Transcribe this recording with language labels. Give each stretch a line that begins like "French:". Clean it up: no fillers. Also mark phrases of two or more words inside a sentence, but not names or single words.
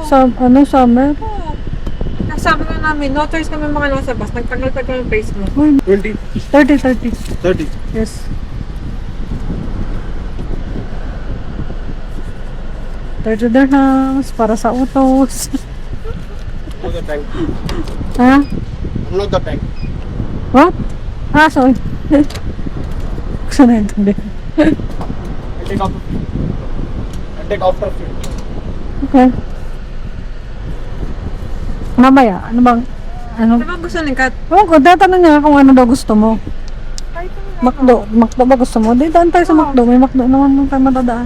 Filipino: Summer. Oo. Sabi na namin, no choice kami mga nasa bus, nagtagal-tagal yung face mo. Uy, 20, 30. 30. Yes. 30 dirhams para sa utos.
English: I'm not the tank.
Filipino: Ha?
English: I'm not the tank. What? Ah, sorry.
Filipino: Gusto na yun.
English: I take after fuel. I take after fuel.
Filipino: Okay. Mamaya, ano bang, ano? Ano bang gusto ni Kat? Oh, ko tatanong niya kung ano daw gusto mo. Kahit ano. Makdo ba gusto mo? Di daan tayo sa Makdo. May Makdo naman nung tayo matadaan.